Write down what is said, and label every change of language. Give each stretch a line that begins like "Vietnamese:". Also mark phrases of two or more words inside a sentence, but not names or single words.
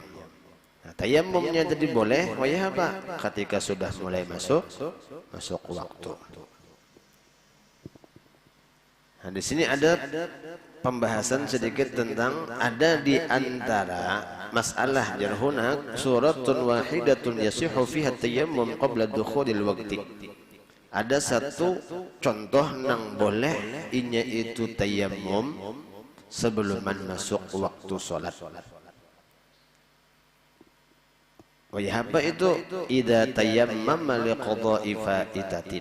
Banjar: Nah, tayamumnya jadi boleh wayah apa?
Indonesian: Ketika sudah mulai masuk waktu. Nah, di sini ada pembahasan sedikit tentang ada di antara masalah
Arabic: جرحنا صورة واحدة يصح فيها التيمم قبل دخول الوقت.
Banjar: Ada satu contoh nang boleh inya itu tayammum sebelum masuk waktu salat. Wahai apa itu?
Arabic: إذا تيمم لقضاء فائتة.